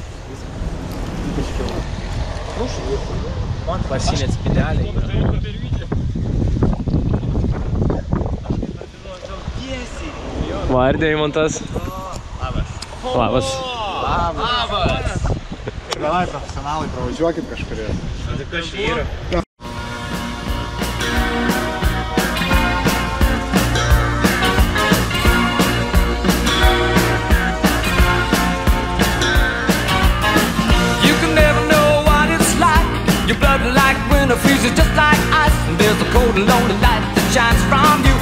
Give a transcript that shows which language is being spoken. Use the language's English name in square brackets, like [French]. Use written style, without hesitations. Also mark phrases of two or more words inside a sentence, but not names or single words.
[Lithuanian] Pasinėt spineliai. Va ir Deimantas. Labas. Labas. Davai, profesionalai, pravažiuokit kažkurį. Tai kas čia yra? [English] Your blood like winter freezes just like ice, and there's a cold and lonely light that shines from you.